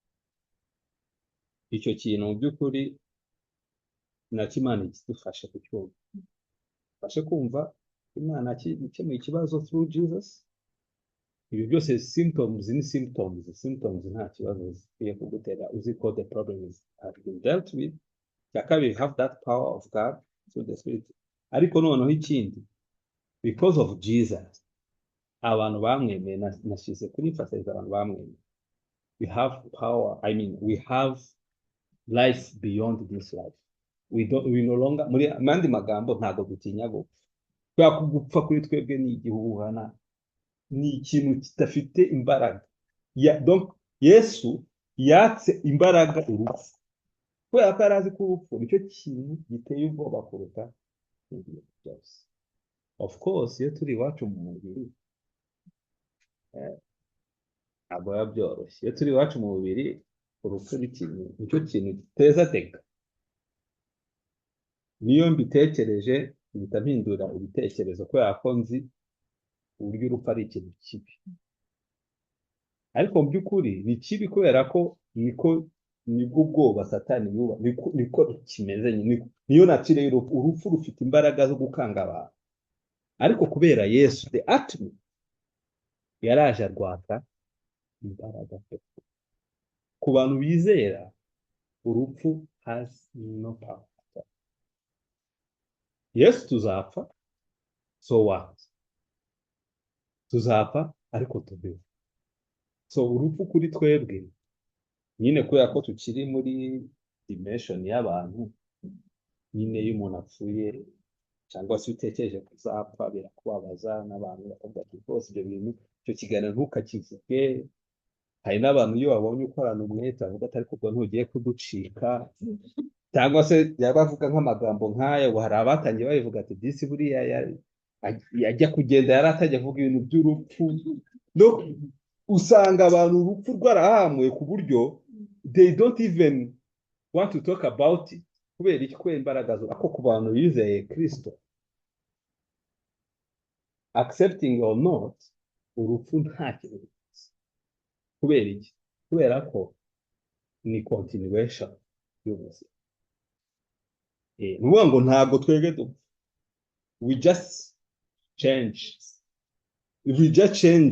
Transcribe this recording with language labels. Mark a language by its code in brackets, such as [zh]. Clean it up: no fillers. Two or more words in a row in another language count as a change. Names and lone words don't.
[rw] Icyo kintu mu by'ukuri nacyo Imana idufashe kucyumva. Fashe kumva Imana ikemuye ikibazo [en] through Jesus. [rw] Ibi byose symptoms nta kibazo zikwiye kugutera, uzi ko [en] the problems have been dealt with. Cyakabiri, have that power of God through the Spirit. [rw] Ariko noneho ikindi, [en] because of Jesus, [rw] abantu bamwemeye, nashize kuri emphasize abantu bamwemeye, [en] we have power, we have life beyond this life. We no longer, [rw] muri mandi magambo, ntabwo dutinya gupfa. Kubera ko gupfa kuri twebwe ni igihuhana, ni ikintu kidafite imbaraga. Donc Yesu yatse imbaraga urupfu, kubera ko arazi ko urupfu nicyo kintu giteye ubwoba kuruta ibintu byose. [en] Of course [rw] iyo turi iwacu mu mubiri ntabwo biba byoroshye. Iyo turi iwacu mu mubiri, urupfu nicyo kintu giteza teka. Niyo mbitekereje mpita mpindura ibitekerezo, kubera ko nzi uburyo urupfu ari ikintu kibi. Ariko mu by'ukuri ni kibi kubera ko nibwo ubwoba Satani yuba, niko kimeze, niyo nature y'urupfu. Urupfu rufite imbaraga zo gukanga abantu, ariko kubera Yesu [en] the ultimate [rw] yaraje arwaka imbaraga ku bantu bizera. [en] Urupfu has no power. [rw] Yesu tuzapfa, [en] so what? [rw] Tuzapfa ariko tubeho. So urupfu kuri twebwe nyine kubera ko tukiri muri dimension y'abantu, nyine iyo umuntu apfuye cyangwa se utekereje kuzapfa birakubabaza, n'abantu bakavuga ati rwose ibyo bintu, icyo kiganiro ntukakivuge. Hari n'abantu iyo babonye ukorana umwete bavuga ati ariko ubwo ntugiye kuducika, cyangwa se yabavuga nk'amagambo nk'aya. Ubu hari abatangiye babivuga ati disi buriya yajya kugenda yari atajya avuga ibintu by'urupfu. [en] No, [rw] usanga abantu urupfu rwarahamuye ku buryo [en] they don't even want to talk about it, [rw] kubera iki? Kubera imbaraga zo. Ako ku bantu bizeye Kristo, [en] accepting or not, [rw] urupfu nta kintu. Kubera iki? Kubera ko ni continuation y'ubuzima. Ni ukuvuga ngo ntabwo twebwe dupfa, [en] we just change.